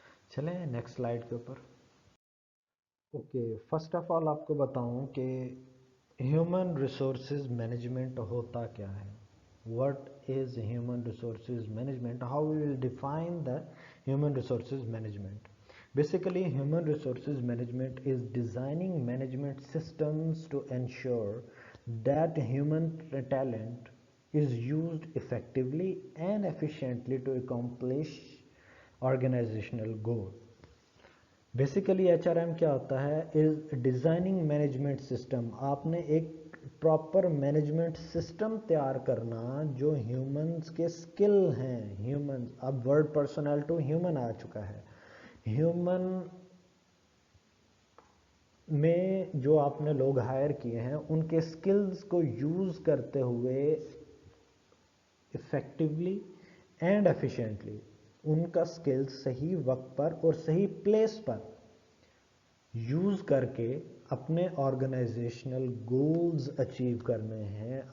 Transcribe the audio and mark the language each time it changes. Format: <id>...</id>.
<hi>चलें next slide के ऊपर। ओके, फर्स्ट ऑफ ऑल आपको बताऊं कि ह्यूमन रिसोर्सेज मैनेजमेंट होता क्या है।</hi> <en>What is human resources management, how we will define the human resources management. Basically, human resources management is designing management systems to ensure that human talent is used effectively and efficiently to accomplish organizational goal. Basically, HRM</en> <hi>क्या होता है,</hi> <en>is designing management system।</en> <hi>आपने एक proper management system तैयार करना जो humans के skill हैं। ह्यूमन, अब वर्ड पर्सनल टू ह्यूमन आ चुका है। ह्यूमन में जो आपने लोग हायर किए हैं उनके स्किल्स को यूज़ करते हुए इफ़ेक्टिवली एंड एफिशिएंटली उनका स्किल्स सही वक्त पर और सही प्लेस पर यूज़ करके अपने ऑर्गेनाइजेशनल गोल्स अचीव करने हैं।</hi>